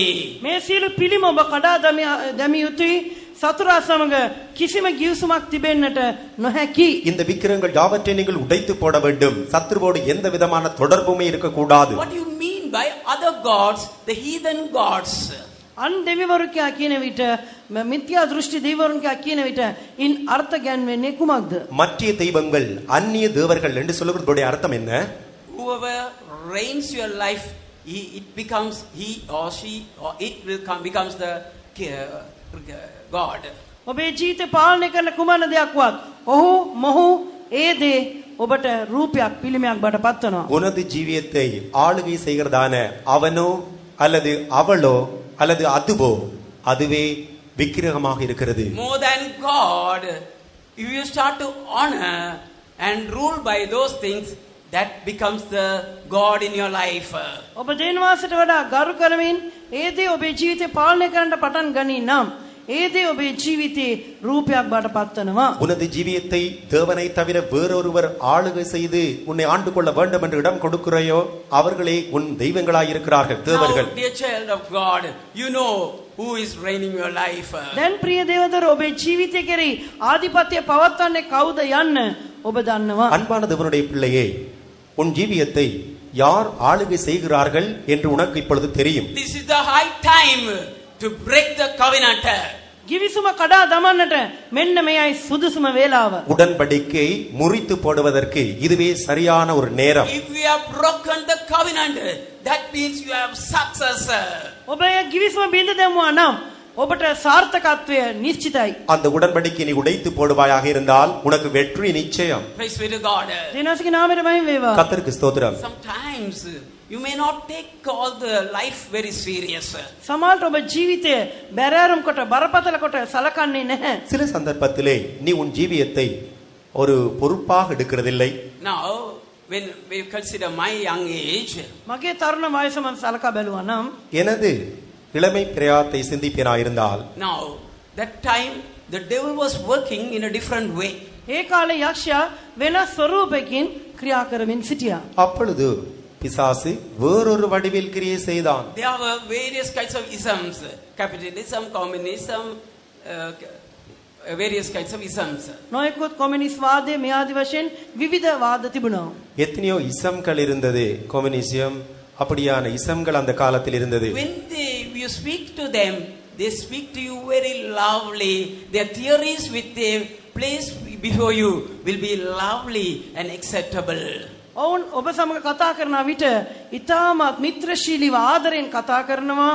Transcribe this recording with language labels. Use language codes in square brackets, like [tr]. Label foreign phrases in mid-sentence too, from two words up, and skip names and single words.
[si] මේ සියලු පිළිම ඔබ කඩා දැමිය යුතුයි. සතුරා සමග කිසිම givisumක් තිබෙන්නට නොහැකි. [ta] இந்த விக்கிரங்கள் யாவற்றை நீங்கள் உடைத்து போட வேண்டும். சத்துருவோடு எந்த விதமான தொடர்புமே இருக்க கூடாது. [en] What do you mean by other gods, the heathen gods? [si] අන් දෙවිවරු කියා කියන විට මිත්‍යා දෘෂ්ටි දෙවිවරුන් කියා කියන විට ඉන් අර්ථ ගැන්වෙන්නේ කුමක්ද? [ta] மற்ற தெய்வங்கள் அந்நிய தேவர்கள் என்று சொல்வதோட அர்த்தம் என்ன? [en] Whoever reigns your life, it becomes he or she or it will becomes the God. [si] ඔබේ ජීවිතය පාලනය කරන කුමන දෙයක්වත් ඔහු මොහු ඒ දේ ඔබට රූපයක් පිළිමයක් බවට පත්වනවා. [ta] உனது ஜீவியத்தை ஆளுகை செய்கிறதான அவனோ அல்லது அவளோ அல்லது அதுவோ அதுவே விக்கிரகமாக இருக்கிறது. [en] More than God, if you start to honor and rule by those things, that becomes the God in your life. [si] ඔබ දෙවියන් වහන්සේට වඩා ගරු කරමින් ඒ දේ ඔබේ ජීවිතය පාලනය කරන්න පටන් ගනී නම් ඒ දේ ඔබේ ජීවිතේ රූපයක් බවට පත්වනවා. [ta] உனது ஜீவியத்தை தேவனை தவிர வேறொருவர் ஆளுகை செய்து உன்னை ஆண்டு கொள்ள வேண்டும் என்று இடம் கொடுக்கிறாயோ அவர்களே உன் தெய்வங்களாய் இருக்கிறார்கள், தேவர்கள். [en] Now, dear child of God, you know who is reigning your life. [si] දැන් ප්‍රිය දේවදර ඔබේ ජීවිතය කෙරෙහි ආධිපත්‍ය පවත්වන්නේ කවුද යන්න ඔබ දන්නවා. [ta] அன்பான தேவனுடைய பிள்ளையே, உன் ஜீவியத்தை யார் ஆளுகை செய்கிறார்கள் என்று உனக்கு இப்பொழுது தெரியும். [en] This is the high time to break the covenant. [si] givisum කඩා දමන්නට මෙන්න මෙයයි සුදුසුම වේලාව. [ta] உடன்படிக்கை முறித்து போடுவதற்கு இதுவே சரியான ஒரு நேரம். [en] If we have broken the covenant, that means you have success. [si] ඔබ givisum බින්ද දැමුවා නම් ඔබට සාර්ථකත්වය නිශ්චිතයි. [ta] அந்த உடன்படிக்கை நீ உடைத்து போடுவாயாக இருந்தால் உனக்கு வெற்றி நிச்சயம். [en] Praise be to God. [si] දෙවියන්ගේ නාමයට මහිම වේවා. [ta] கர்த்தருக்கு ஸ்தோத்திரம். [en] Sometimes you may not take all the life very serious. [si] සමහරට ඔබ ජීවිතය බැරෑරුම් කොට බරපතල කොට සලකන්නේ නැහැ. [ta] சில சந்தர்ப்பத்திலே நீ உன் ஜீவியத்தை ஒரு பொறுப்பாக எடுக்கிறதில்லை. [en] Now, when we consider my young age, [si] මගේ තරුණ වයස මම සලකා බැලුවා නම් [ta] எனது இளமை பிரயாத்தை சிந்திப்பேனாயிருந்தால் [en] now that time the devil was working in a different way. [si] ඒ කාලේ යක්ෂයා වෙනස් ස්වරූපයකින් ක්‍රියා කරමින් සිටියා. [ta] அப்பொழுது பிசாசு வேறொரு வடிவில் கிரியை செய்தான். [en] There were various kinds of isms, capitalism, communism, various kinds of isms. [si] නොයෙකුත් කොමියුනිස්ට් වාදයේ මේ ආදි වශයෙන් විවිධ වාද තිබුණා. [ta] எத்தனையோ இசம்கள் இருந்தது. கம்யூனிசம் அப்படியான இசம்கள் அந்த காலத்தில் இருந்தது. [en] When you speak to them, they speak to you very lovely. Their theories with they place before you will be lovely and acceptable. [si] ඔවුන් ඔබ සමග කතා කරන විට ඊටමත් මිත්‍රශීලීව ආදරෙන් කතා කරනවා.